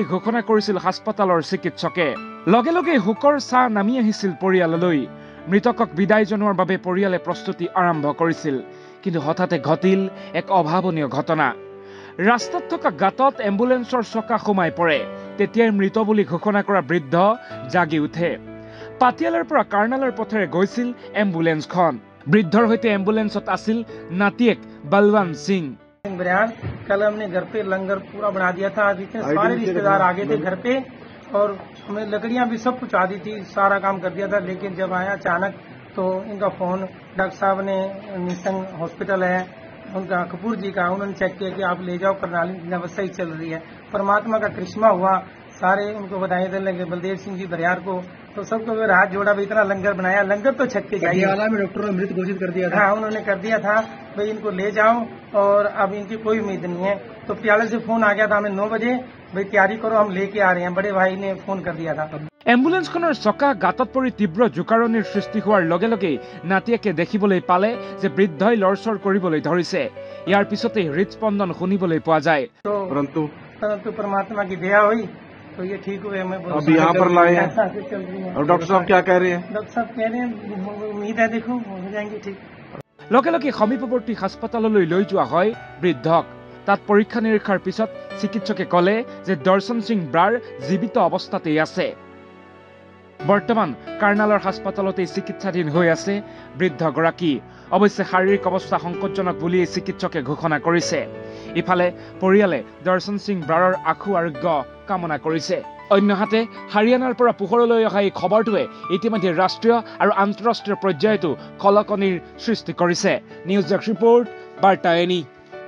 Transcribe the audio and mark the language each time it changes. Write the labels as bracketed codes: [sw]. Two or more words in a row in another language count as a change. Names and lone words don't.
[as] ঘোষণা কৰিছিল হাস্পতালৰ চিকিৎসকে লগে লগে হুকৰ ছাঁ নামি আহিছিল পৰিয়াললৈ মৃতকক বিদায় জনোৱাৰ বাবে পৰিয়ালে প্ৰস্তুতি আৰম্ভ কৰিছিল কিন্তু হঠাতে ঘটিল এক অভাৱনীয় ঘটনা ৰাস্তাত থকা গাঁতত এম্বুলেন্সৰ চকা সোমাই পৰে তেতিয়াই মৃত বুলি ঘোষণা কৰা বৃদ্ধ জাগি উঠে পাটিয়ালাৰ পৰা কাৰ্ণালৰ পথেৰে গৈছিল এম্বুলেন্সখন বৃদ্ধৰ হৈতে এম্বুলেন্সত আছিল নাতিয়েক বলवंत सिंह [hi] कल हमने घर पे लंगर पूरा बना दिया था आज इतने सारे रिश्तेदार आ गए थे घर पे और हमें लकड़ियां भी सब कुछ आ दी थी सारा काम कर दिया था लेकिन जब आया अचानक तो इनका फोन डॉक्टर साहब ने निसंग हॉस्पिटल है उनका कपूर जी का उन्होंने चेक किया कि आप ले जाओ करनाली अवस्था ही चल रही है परमात्मा का करिश्मा हुआ सारे उनको बधाई देने लगे बलदेव सिंह जी बरियार को तो सबको फिर हाथ जोड़ा भाई इतना लंगर बनाया लंगर तो छत के जाइए में डॉक्टर ने मृत घोषित कर दिया था हाँ उन्होंने कर दिया था भाई इनको ले जाओ और अब इनकी कोई उम्मीद नहीं है तो पटियाला से फोन आ गया था हमें 9 बजे भाई तैयारी करो हम लेके आ रहे हैं बड़े भाई ने फोन कर दिया था [as] এম্বুলেন্সখনৰ চকা গাঁতত পৰি তীব্ৰ জোকাৰণিৰ সৃষ্টি হোৱাৰ লগে লগে নাতিয়েকে দেখিবলৈ পালে যে বৃদ্ধই লৰচৰ কৰিবলৈ ধৰিছে ইয়াৰ পিছতে হৃদস্পন্দন শুনিবলৈ পোৱা যায় [hi] परंतु परमात्मा की दया हुई तो ये ठीक हुए हमें अब यहाँ पर लाए हैं और डॉक्टर साहब क्या कह रहे हैं डॉक्टर साहब कह रहे हैं उम्मीद है देखो हो जाएंगे ठीक [as] লগে লগে সমীপৱৰ্তী হাস্পতাললৈ লৈ যোৱা হয় বৃদ্ধক তাত পৰীক্ষা নিৰীক্ষাৰ পিছত চিকিৎসকে ক'লে যে দৰ্শন সিং ব্ৰাৰ জীৱিত অৱস্থাতেই আছে বৰ্তমান কাৰ্ণালৰ হাস্পতালতে চিকিৎসাধীন হৈ আছে বৃদ্ধগৰাকী অৱশ্যে শাৰীৰিক অৱস্থা সংকটজনক বুলি চিকিৎসকে ঘোষণা কৰিছে ইফালে পৰিয়ালে দৰ্শন সিং ব্ৰাৰৰ আশু আৰোগ্য কামনা কৰিছে অন্যহাতে হাৰিয়ানাৰ পৰা পোহৰলৈ অহা এই খবৰটোৱে ইতিমধ্যে ৰাষ্ট্ৰীয় আৰু আন্তঃৰাষ্ট্ৰীয় পৰ্যায়তো কলকনিৰ সৃষ্টি কৰিছে নিউজ ডেস্ক ৰিপৰ্ট বাৰ্তা এনি